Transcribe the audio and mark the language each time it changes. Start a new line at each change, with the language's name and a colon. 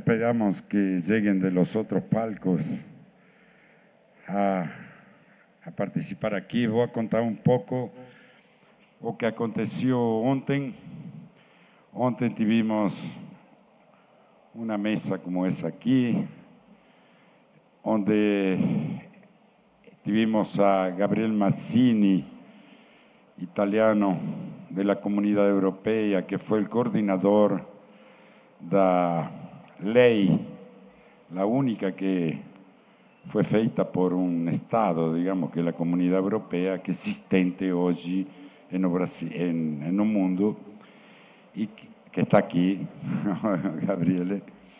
Spanish: esperamos que lleguen de los otros palcos a participar aqui.
Portuguese: Vou contar um pouco o que aconteceu ontem. Ontem tivemos uma mesa como essa aqui, onde tivemos a Gabriel Mazzini,
Spanish: italiano de la Comunidad Europea, que fue el coordinador
Portuguese: da lei,
Spanish: la única que fue
Portuguese: feita
Spanish: por un Estado, digamos, que es la Comunidad Europea, que es existente hoy en el mundo, y que está aquí, Gabriele.